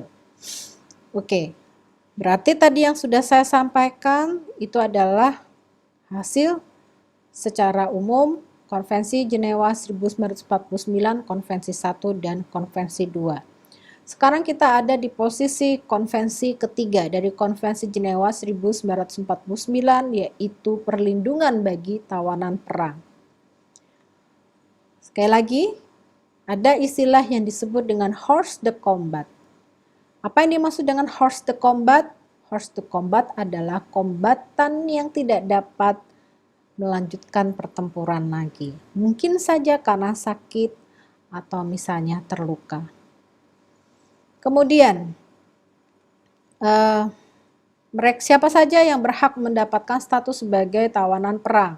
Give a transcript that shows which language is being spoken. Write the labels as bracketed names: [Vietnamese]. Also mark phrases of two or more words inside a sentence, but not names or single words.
[Indonesian] Oke, berarti tadi yang sudah saya sampaikan itu adalah hasil secara umum Konvensi Jenewa 1949, Konvensi 1 dan Konvensi 2. Sekarang kita ada di posisi konvensi ketiga dari Konvensi Jenewa 1949, yaitu perlindungan bagi tawanan perang. Sekali lagi, ada istilah yang disebut dengan [French] horse de combat. [Indonesian] Apa yang dimaksud dengan [French] horse de combat? Horse de combat [Indonesian] adalah kombatan yang tidak dapat melanjutkan pertempuran lagi. Mungkin saja karena sakit atau misalnya terluka. Kemudian, siapa saja yang berhak mendapatkan status sebagai tawanan perang?